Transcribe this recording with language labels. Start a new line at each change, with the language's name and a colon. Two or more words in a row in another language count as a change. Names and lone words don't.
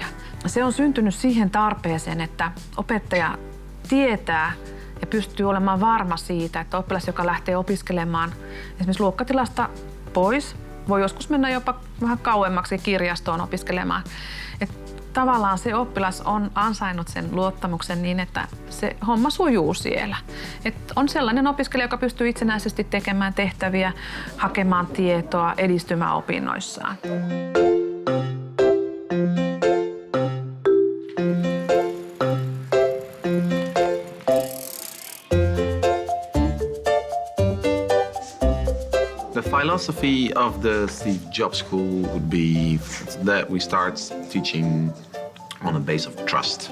Finnish: Se on syntynyt siihen tarpeeseen, että opettaja tietää ja pystyy olemaan varma siitä, että oppilas, joka lähtee opiskelemaan esimerkiksi luokkatilasta pois, voi joskus mennä jopa vähän kauemmaksi kirjastoon opiskelemaan. Tavallaan se oppilas on ansainnut sen luottamuksen niin, että se homma sujuu siellä. On sellainen opiskelija, joka pystyy itsenäisesti tekemään tehtäviä, hakemaan tietoa, edistymään opinnoissaan.
English: The philosophy of the Steve Jobs School would be that we start teaching on a base of trust.